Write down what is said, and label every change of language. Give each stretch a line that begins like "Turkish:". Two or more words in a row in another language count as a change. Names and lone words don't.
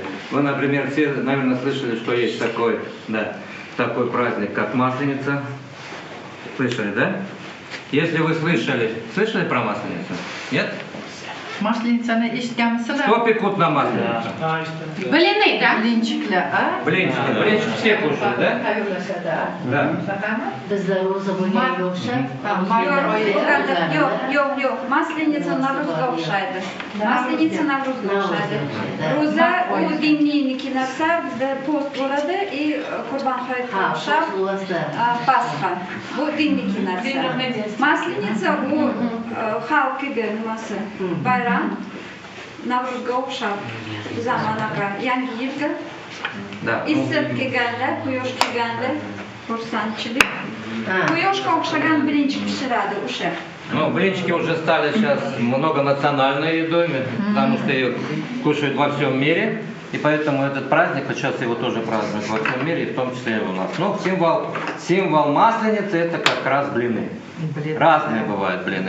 Russian: Вы, например, все, наверное, слышали, что есть такой, да, такой праздник, как Масленица. Слышали, да? Если вы слышали про Масленицу? Нет?
Uzbek: Maslenitsani eshitganmisizlar?
Russian: Что пекут на Масленицу? Блины, да? Блинчикlar, а? Блинчики. Блинчики все кушают, да? Да.
Uzbek: Bizlar ro'za bo'lganga o'xshab, Yo'q, Maslenitsa Navruzga o'xshaydi. Maslenitsa Navruzga o'xshaydi. Ro'za u dinniyniki narsa, bizda post bo'ladi и Qurbon hayitga o'xshab Pasxa. Bu dinniki narsa. Maslenitsa u xalqiga nimasi? Bayram Navruzga o'xshab zamanaqa yangi yilga issiq kelganlar, quyosh kelganlar, xursandchilik. Quyoshga o'xshagan bilinchi pishiradi o'sha.
Russian: Ну, блинчики уже стали сейчас многонациональной едой, потому что ее кушают во всем мире. И поэтому этот праздник, вот сейчас его тоже празднуют во всем мире, в том числе и у нас. Ну, символ Масленицы — это как раз блины. Разные бывают блины.